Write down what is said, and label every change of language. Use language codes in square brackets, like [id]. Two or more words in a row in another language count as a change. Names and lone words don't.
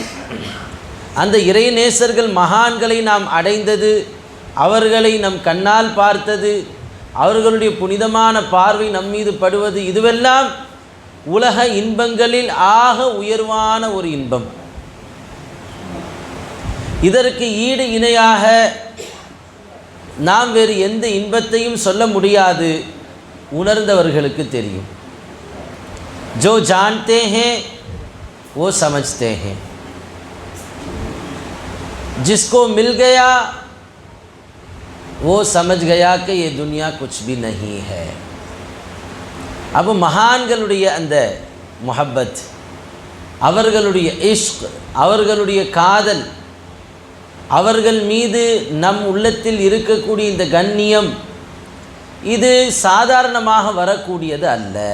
[ta] அந்த இறைநேசர்கள், மகான்களை நாம் அடைந்தது, அவர்களை நம் கண்ணால் பார்த்தது, அவர்களுடைய புனிதமான பார்வை நம்மீது படுவது, இதுவெல்லாம் உலக இன்பங்களில் ஆக உயர்வான ஒரு இன்பம். இதற்கு ஈடு இணையாக நாம் வேறு எந்த இன்பத்தையும் சொல்ல முடியாது. உணர்ந்தவர்களுக்கு தெரியும். [hi] जो जानते हैं वो समझते हैं, जिसको मिल गया वो समझ गया कि ये दुनिया कुछ भी नहीं है. [ta] अब மகான்களுடைய அந்த முஹப்பத், அவர்களுடைய இஷ்க், அவர்களுடைய காதல், அவர்கள் மீது நம் உள்ளத்தில் இருக்கக்கூடிய இந்த கண்ணியம், இது சாதாரணமாக வரக்கூடியது அல்ல.